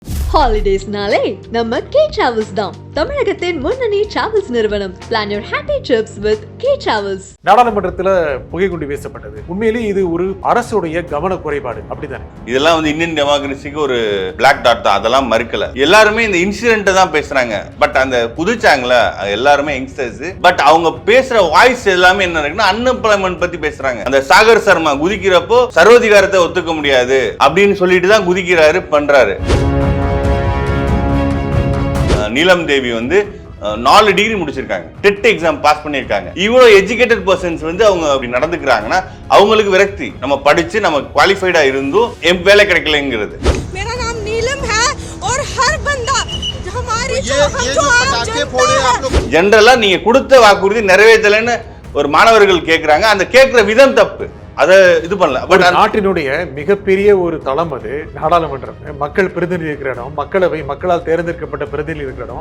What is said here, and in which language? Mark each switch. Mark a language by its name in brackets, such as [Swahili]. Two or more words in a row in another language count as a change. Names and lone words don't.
[Tamil] Holidays-நாலே நம்ம K Travels தான். தமிழகத்தின் முன்னணி டிராவல்ஸ் நிறுவனம். [English] Plan your happy trips with K Travels. [Tamil] நாடாளுமன்றத்தில் புகைக்குண்டு வீசப்பட்டது. உண்மையிலேயே இது ஒரு அரசுடைய கவன குறைபாடு அப்படிதானே? இதெல்லாம் வந்து [English] Indian democracyக்கு [Tamil] ஒரு [English] black dot [Tamil] தான். அதெல்லாம் மறுக்கல. எல்லாருமே இந்த இன்சிடென்ட்டை தான் பேசுறாங்க. பட் அந்த புதுச்சாங்கல எல்லாருமே யங்ஸ்டர்ஸ். பட் அவங்க பேசுற வாய்ஸ் எல்லாமே என்ன இருக்குன்னா அன்எம்ப்ளாய்மெண்ட் பத்தி பேசுறாங்க. அந்த சாகர் சர்மா குதிக்கிறப்போ சர்வாதிகாரத்தை ஒத்துக்க முடியாது அப்படின்னு சொல்லிட்டு தான் குதிக்கிறாரு பண்றாரு. நீலம் தேவி வந்து 4 டிகிரி முடிச்சிருக்காங்க, [English] TET exam pass [Tamil] பண்ணிருக்காங்க. இவ்வளவு [English] educated persons [Tamil] வந்து அவங்க அப்படி நடந்துக்கிறாங்கன்னா அவங்களுக்கு விரக்தி. நம்ம படிச்சு நம்ம குவாலிஃபைடா இருந்தும் வேலை கிடைக்கலங்கிறது. [Hindi] मेरा नाम नीलम है और हर बंदा हमारी [Tamil] ஜெனரலா நீங்க கொடுத்த வாக்குறுதி நிறைவேற்றலைன்னு ஒரு மாணவர்கள் கேட்கறாங்க. அந்த கேட்கிற விதம் தப்பு. அதை இது பண்ணல. பட் நாட்டினுடைய மிகப்பெரிய ஒரு தளம் அது நாடாளுமன்றம். மக்கள் பிரதிநிதி இருக்கிற இடம், மக்களவை, மக்களால் தேர்ந்தெடுக்கப்பட்ட பிரதிநிதி இருக்கிற இடம்.